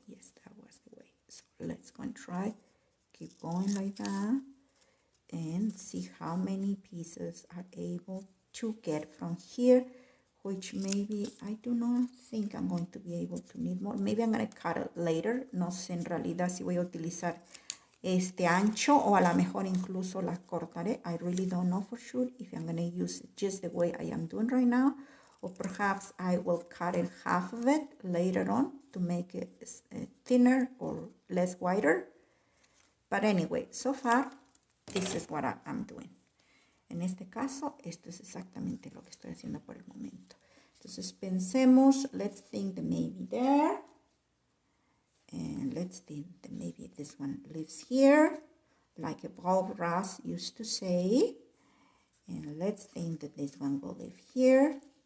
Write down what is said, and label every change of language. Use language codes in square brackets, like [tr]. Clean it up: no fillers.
[en] Yes, that was the way. So let's go and try. Keep going like that and see how many pieces are able to get from here, which maybe I do not think I'm going to be able to need more. Maybe I'm going to cut it later. [es] No sé en realidad si voy a utilizar este ancho o a lo mejor incluso la cortaré. [en] I really don't know for sure if I'm going to use it just the way I am doing right now, or perhaps I will cut in half of it later on to make it thinner or less wider. But anyway, so far, this is what I'm doing. [es] En este caso, esto es exactamente lo que estoy haciendo por el momento. Entonces, pensemos, [en] let's think that maybe there. And let's think that maybe this one lives here, like a Bob Ross used to say. And let's think that this one will live here.